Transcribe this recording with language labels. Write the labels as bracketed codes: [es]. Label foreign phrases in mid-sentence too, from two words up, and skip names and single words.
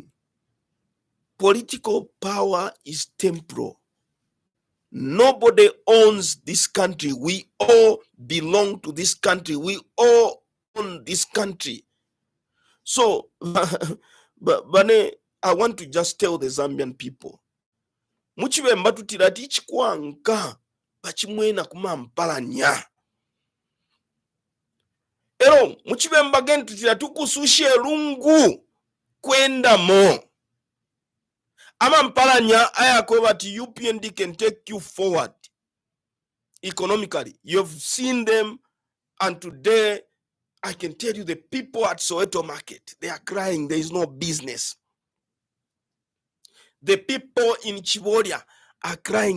[en] Political power is temporal. Nobody owns this country. We all belong to this country. We all own this country. So, Bane, I want to just tell the Zambian people. [bem] Muchibe mbatutira tichikwanka bachimwena kumampalanya. Ero, muchibe mbagen tutira tukusushie lungu kwenda mo. Amampalanya ayakweba ti [en] UPND can take you forward economically. You've seen them, and today I can tell you the people at Soweto Market, they are crying. There is no business. The people in Chivoria are crying.